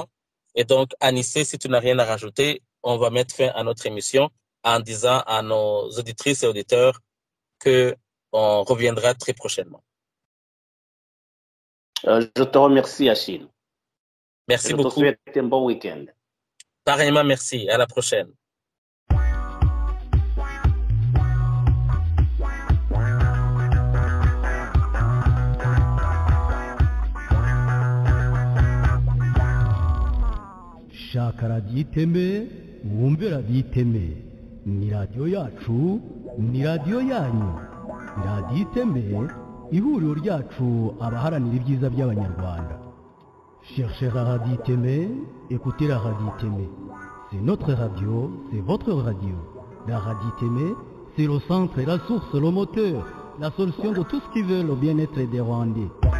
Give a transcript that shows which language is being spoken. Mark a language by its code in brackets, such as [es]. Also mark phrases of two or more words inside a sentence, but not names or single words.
[fr] Et donc, Anissé, si tu n'as rien à rajouter, on va mettre fin à notre émission en disant à nos auditrices et auditeurs qu'on reviendra très prochainement. Je te remercie, Achille. Merci beaucoup. Je te souhaite un bon week-end. Pareillement, merci. À la prochaine. [rw] shaka radiyo iteme wumve radiyo iteme ni radiyo yacu ni radiyo yanyu radiyo iteme ihuriro ryacu abaharanira ibyiza by'abanyarwanda. [fr] Cherchez la radio iteme, écoutez la radio iteme. C'est notre radio, c'est votre radio. La radio iteme, c'est le centre, la source, le moteur, la solution de tout ce qui veut le bien-être des Rwandais.